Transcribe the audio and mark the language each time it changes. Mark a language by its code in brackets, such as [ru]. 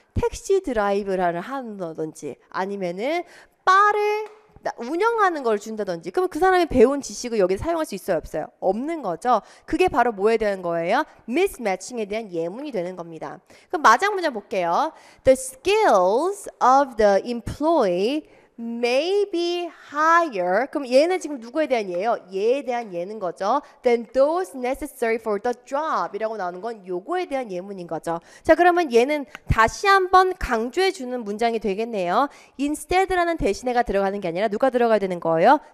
[ko] 택시 드라이브를 한다든지 아니면은 바를 운영하는 걸 준다든지 그러면 그 사람이 배운 지식을 여기서 사용할 수 있어요? 없어요? 없는 거죠. 그게 바로 뭐에 대한 거예요? mismatching에 대한 예문이 되는 겁니다. 그럼 마지막 문제 볼게요. [en] The skills of the employee may be higher. [ko] 그럼 얘는 지금 누구에 대한 예예요? 얘에 대한 예는 거죠. [en] Than those necessary for the job [ko] 이라고 나오는 건 요거에 대한 예문인 거죠. 자, 그러면 얘는 다시 한번 강조해 주는 문장이 되겠네요. Instead라는 대신에가 들어가는 게 아니라 누가 들어가야 되는 거예요?